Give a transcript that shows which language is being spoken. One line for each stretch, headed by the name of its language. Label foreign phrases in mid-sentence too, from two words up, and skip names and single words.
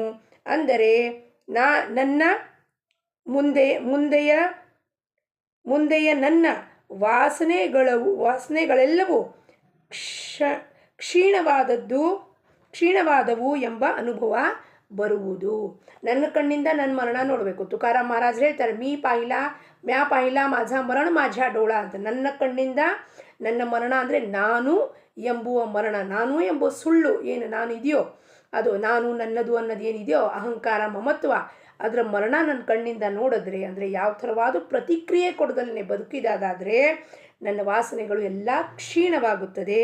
Kannada: ಅಂದರೆ ನನ್ನ ಮುಂದೆಯ ನನ್ನ ವಾಸನೆಗಳೆಲ್ಲವೂ ಕ್ಷೀಣವಾದವು ಎಂಬ ಅನುಭವ ಬರುವುದು. ನನ್ನ ಕಣ್ಣಿಂದ ನನ್ನ ಮರಣ ನೋಡಬೇಕು. ತುಕಾರಾಮ್ ಮಹಾರಾಜ್ ಹೇಳ್ತಾರೆ,
Marathi: म्या पाहिला माझा मरण माझ्या डोळा
Kannada: ಅಂತ. ನನ್ನ ಕಣ್ಣಿಂದ ನನ್ನ ಮರಣ ಅಂದರೆ ನಾನು ಎಂಬುವ ಮರಣ, ನಾನು ಎಂಬುವ ಸುಳ್ಳು ಏನು ನಾನು ಇದೆಯೋ ಅದು, ನಾನು ನನ್ನದು ಅನ್ನೋದು ಏನಿದೆಯೋ ಅಹಂಕಾರ ಮಮತ್ವ, ಅದರ ಮರಣ ನನ್ನ ಕಣ್ಣಿಂದ ನೋಡಿದ್ರೆ, ಅಂದರೆ ಯಾವ ಥರವಾದ ಪ್ರತಿಕ್ರಿಯೆ ಕೊಡದಲ್ಲೇ ಬದುಕಿದಾದರೆ ನನ್ನ ವಾಸನೆಗಳು ಎಲ್ಲ ಕ್ಷೀಣವಾಗುತ್ತದೆ.